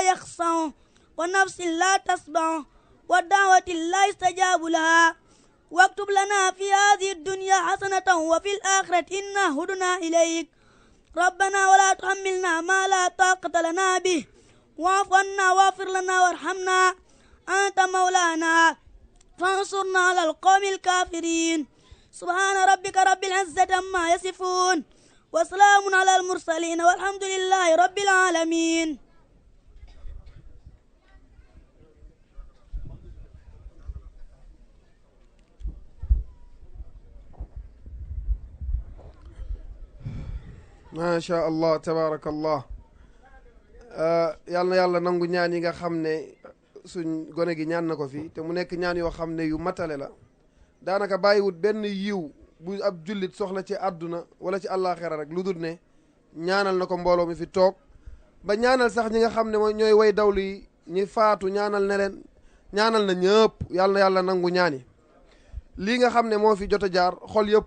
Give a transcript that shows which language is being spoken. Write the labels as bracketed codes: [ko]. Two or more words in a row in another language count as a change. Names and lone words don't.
[ar] يخشع ونفس لا تشبع ودعوة لا يستجاب لها واكتب لنا في هذه الدنيا حسنة وفي الآخرة إنا هدنا إليك ربنا ولا تحملنا ما لا طاقة لنا به واعف عنا واغفر لنا وارحمنا أنت مولانا فانصرنا على القوم الكافرين سبحان ربك رب العزة عما يصفون وسلام على المرسلين والحمد لله رب العالمين ما شاء الله تبارك الله [wo] yàlla na yàlla nangu ñaan yi nga xam ne suñ gone gi ñaan na ko fi te mu nekk ñaan yoo xam ne yu matale la daanaka bàyyiwut benn yiw bu ab jullit soxla ci àdduna wala ci àllaaxira rek lu dul ne ñaanal na ko mbooloo mi fi toog ba ñaanal sax ñi nga xam ne mooy ñooy way dawlu yi ñi faatu ñaanal ne leen ñaanal na ñëpp yàlla na yàlla nangu ñaani lii nga xam ne moo fi jot a jaar xol yëpp